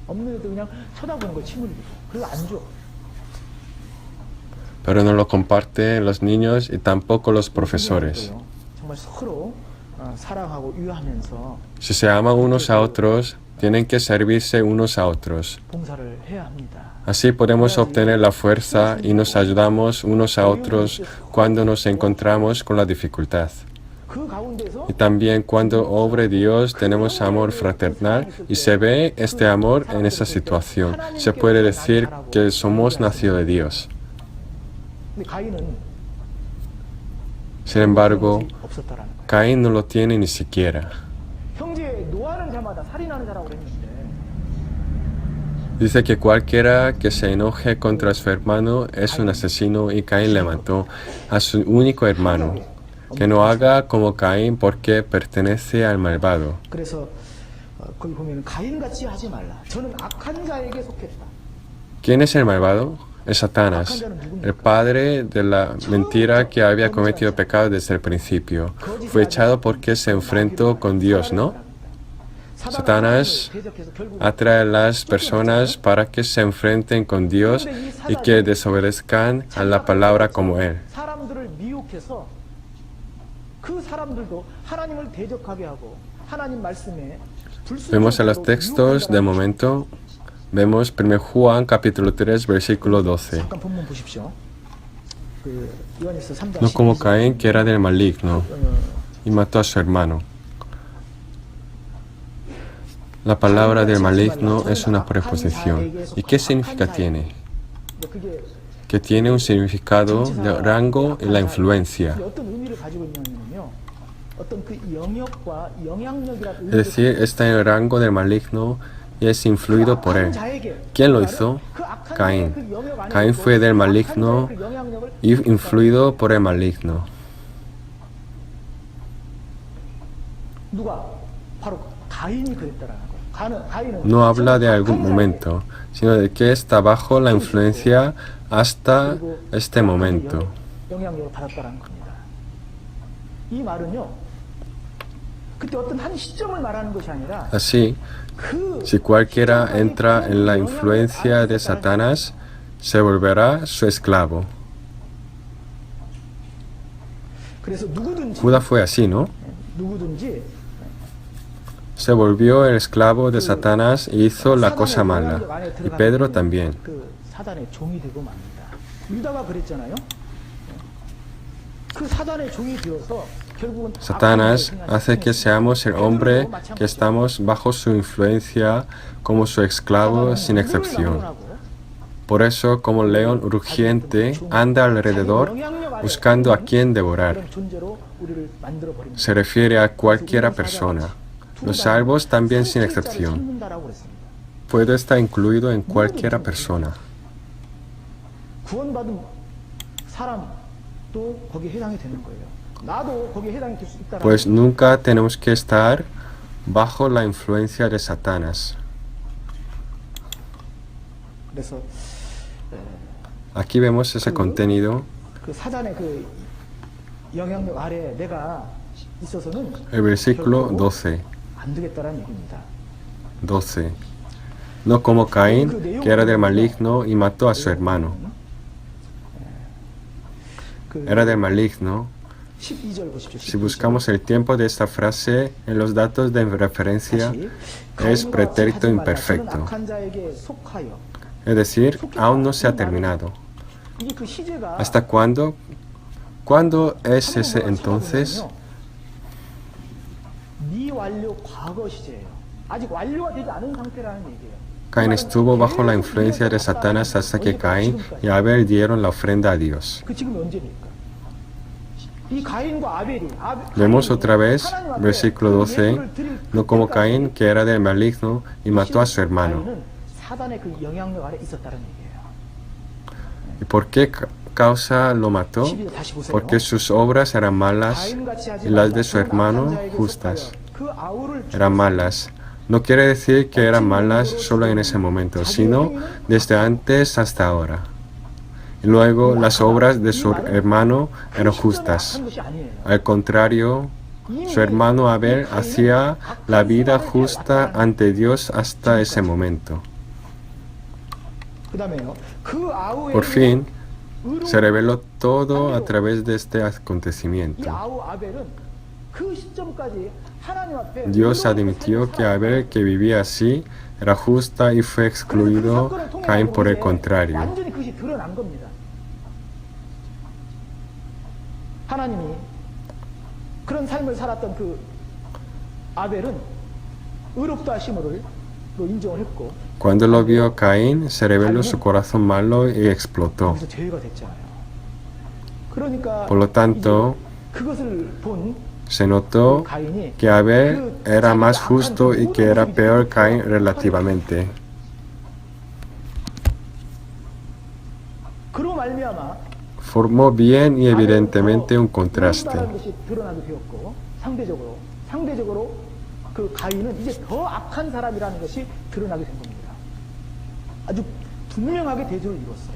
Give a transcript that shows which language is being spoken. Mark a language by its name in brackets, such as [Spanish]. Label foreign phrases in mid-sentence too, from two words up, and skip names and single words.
[Spanish] Pero no lo comparten los niños y tampoco los profesores. Si se aman unos a otros, tienen que servirse unos a otros. [Korean] 봉사를 해야 합니다. [Spanish] Así podemos obtener la fuerza y nos ayudamos unos a otros cuando nos encontramos con la dificultad. [Korean] 그 가운데서 [Spanish] Y también cuando obre Dios tenemos amor fraternal y se ve este amor en esa situación. Se puede decir que somos nacidos de Dios. [Korean] 근데 가인은 [Spanish] Sin embargo, [Korean] 없었다라는 거예요. [Spanish] Caín no lo tiene ni siquiera. [Korean] 형제 노하는 자마다 살인하는 자라고 그랬는데 [Spanish] Dice que cualquiera que se enoje contra su hermano es un asesino y Caín le mató a su único hermano. Que no haga como Caín porque pertenece al malvado. [Korean] 그래서 거기 보면 가인같이 하지 말라. 저는 악한 자에게 속했다. [Spanish] ¿Quién es el malvado? Es Satanás, el padre de la mentira que había cometido pecado desde el principio. Fue echado porque se enfrentó con Dios, ¿no? Satanás atrae a las personas para que se enfrenten con Dios y que desobedezcan a la palabra como Él. [Korean] 사람들을 미혹해서 그 사람들도 하나님을 대적하게 하고 하나님 말씀에 [Spanish] Vemos en los textos de momento, vemos 1 Juan capítulo 3 versículo 12. [Korean] 잠깐 본문 보십시오. 그 요한일서 3장 [Spanish] No como Caín que era del maligno y mató a su hermano. La palabra del maligno es una preposición. ¿Y qué significa tiene? [Korean] 그게 [Spanish] Que tiene un significado de rango y la influencia. [Korean] 어떤 의미를 가지고 있냐면요. 어떤 그 영역과 영향력이라는 [Spanish] Es decir, está en el rango del maligno y es influido por él. ¿Quién lo hizo? Caín. Caín fue del maligno y influido por el maligno. [Korean] 누가 바로 가인이 그랬다라는 거예요. 가인은 [Spanish] No habla de algún momento, sino de que está bajo la influencia hasta este momento. [Korean] 영향력을 받았다라는 겁니다. 이 말은요. 그때 어떤 한 시점을 말하는 것이 아니라 [Spanish] Así, [Korean] 그 [Spanish] si cualquiera entra en la influencia de Satanás, se volverá su esclavo. [Korean] 그래서 누구든지 [Spanish] Judas fue así, ¿no? [Korean] 누구든지 [Spanish] Se volvió el esclavo de Satanás y hizo la cosa mala. Y Pedro también. [Korean] 그 사단의 종이 되고 맙니다. 유다가 그랬잖아요. 그 사단의 종이 되어서 결국은 [Spanish] Satanás hace que seamos el hombre que estamos bajo su influencia como su esclavo sin excepción. Por eso, como león rugiente, anda alrededor buscando a quien devorar. Se refiere a cualquiera persona. Los salvos también sin excepción. Puede estar incluido en cualquiera persona. [Korean] 구원받은 사람도 거기에 해당이 되는 거예요. 나도 거기에 해당이 될 수 있다라는 [Spanish] Pues nunca tenemos que estar bajo la influencia de Satanás. [Korean] 그래서 [Spanish] Aquí vemos ese contenido. [Korean] 그 사단의 그 영향력 아래 내가 있어서는 [Spanish] El versículo 12. [Korean] 안 되겠다라는 얘기입니다. [Spanish] 12. No como Caín, que era del maligno y mató a su hermano. [Korean] 그 [Spanish] Era del maligno. [Korean] 12절 보십시오. [Spanish] Si buscamos el tiempo de esta frase en los datos de referencia, es pretérito imperfecto. [Korean] 악한 자에게 속하여 [Spanish] Es decir, aún no se ha terminado. [Korean] 이게 그 시제가 [Spanish] ¿Hasta cuándo? ¿Cuándo es ese entonces? [Korean] 미완료 과거 시제예요. 아직 완료가 되지 않은 상태라는 얘기예요. [Spanish] Caín estuvo bajo la influencia de Satanás hasta que Caín y Abel dieron la ofrenda a Dios. [Korean] 그 지금이 언제입니까? 이 가인과 아벨이 [Spanish] Vemos otra vez, versículo 12, no como Caín, que era del maligno y mató a su hermano. [Korean] 가인은 사단의 그 영향력 아래 있었다는 얘기예요. [Spanish] ¿Y por qué causa lo mató? [Korean] 12절 다시 보세요. [Spanish] Porque sus obras eran malas [Korean] 가인같이 하지 [Spanish] y las de [Korean] 말라. [Spanish] su hermano [Korean] 악한 자에게 [Spanish] justas. [Korean] 속하여 그 아우를 [Spanish] Eran malas. No quiere decir que eran malas solo en ese momento, sino desde antes hasta ahora. Y luego las obras de su hermano eran justas. [Korean] 한 것이 아니에요. [Spanish] Al contrario, su hermano Abel hacía la vida justa ante Dios hasta ese momento. [Korean] 그다음에요. 그 아우의 [Spanish] Por fin, se reveló todo a través de este [Korean] 이 [Spanish] acontecimiento. [Korean] 아우 아벨은 그 시점까지 하나님 앞에 [Spanish] Dios [Korean] 의로운 [Spanish] admitió [Korean] 삶을 [Spanish] que Abel, que vivía así, era justa y fue excluido Caín por el contrario. [Korean] 완전히 그것이 드러난 겁니다. 하나님이 그런 삶을 살았던 그 아벨은 의롭다 하심을 인정을 했고 [Spanish] Cuando lo vio Caín, se reveló su corazón malo y explotó. [Korean] 그래서 죄가 됐잖아요. 그러니까 [Spanish] Por lo tanto, [Korean] 이제 그것을 본 [Spanish] se notó [Korean] 가인이 [Spanish] que Abel era más justo y que era peor Caín relativamente. [Korean] 그로 말미암아 [Spanish] Formó bien y evidentemente un contraste. [Korean] 의롭다는 것이 드러나게 되었고 상대적으로 그 가인은 이제 더 악한 사람이라는 것이 드러나게 된 겁니다. 아주 분명하게 대조를 이뤘어요.